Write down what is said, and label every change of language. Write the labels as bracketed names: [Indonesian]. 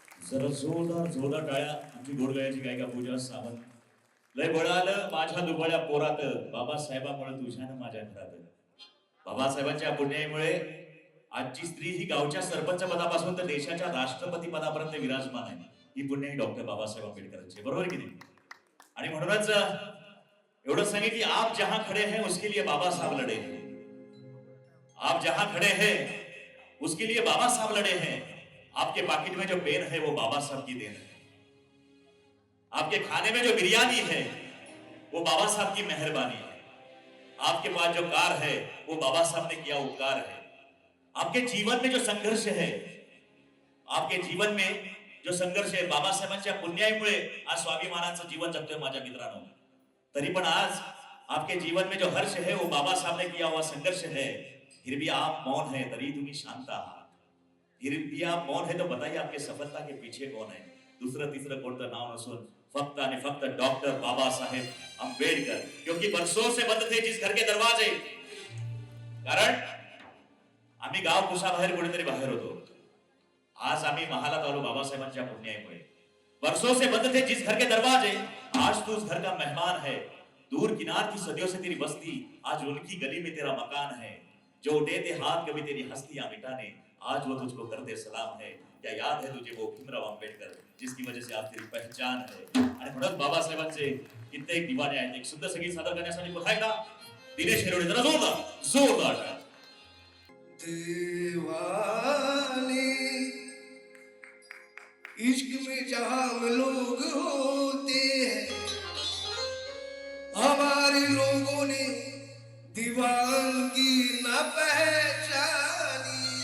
[Marathi] जरा जोरदार टाळ्या आमची गोडगळ्याची गायिका पूजा सावंत. लय बळालं माझ्या दुबळ्या पोरात. बाबासाहेबांमुळे तुझ्यानं माझ्या घरात. बाबासाहेबांच्या पुण्याईमुळे आजची स्त्री ही गावच्या सरपंच पदापासून तर देशाच्या राष्ट्रपती पदापर्यंत विराजमान आहे. ही पुण्य डॉक्टर बाबासाहेब आंबेडकरांची, बरोबर की नाही? आणि म्हणूनच एवढं सांगे की [Hindi] आप जहां खडे हैं उसके लिए बाबा साहब लढे हैं. आप जहां खडे हैं उसके लिए बाबा साहब लढे हैं. आपके पाकिट में जो पेन है वो बाबा साहब की देन है. आपके खाने में जो बिरयानी है वो बाबा साहब की मेहरबानी है. आपके पास जो कार है वो बाबा साहब ने किया उपकार है. आपके जीवन में जो संघर्ष है, आपके जीवन में जो संघर्ष है, [Marathi] बाबासाहेबांच्या पुण्याईमुळे आज स्वाभिमानाचं जीवन जगतोय माझ्या मित्रांनो. तरी पण [Hindi] आज आपके जीवन में जो हर्ष है वो बाबा साहब ने किया हुआ संघर्ष है. फिर भी आप मौन है [Marathi] तरी तुम्ही शांत आहात. [Hindi] फिर भी आप मौन है तो बताइए आपके सफलता के पीछे कौन है? [Marathi] दूसरं तिसरं कोणतं नाव नसून फक्त आणि फक्त डॉक्टर बाबासाहेब आंबेडकर. [Hindi] क्योंकि बरसों से बंद थे जिस घर के दरवाजे. [Marathi] कारण आम्ही गाव कुसाबाहेर कुठेतरी बाहेर होतो. आज आम्ही महालात आलो बाबासाहेबांच्या पुण्याईमुळे. [Hindi] बरसों से बंद थे जिस घर के दरवाजे, आज तू उस घर का मेहमान है. दूर किनार की सदियों से तेरी बस्ती, आज उनकी गली में तेरा मकान है. जो उठे थे हाथ कभी तेरी हस्तियां मिटाने, आज वो तुझको करते सलाम है. क्या याद है तुझे वो भीमराव आंबेडकर जिसकी वजह से आज तेरी पहचान है. [Marathi] आणि म्हणून बाबासाहेबांचे कित्येक दिवाणे आहेत. एक सुंदर संगीत सादर करण्यासाठी पुन्हा एकदा दिनेश हिरोडे, जरा जोरदार टाळ्या. [Hindi] दीवाने इश्क में जहां हम लोग होते हैं, हमारे लोगों ने दीवानगी न पहचानी.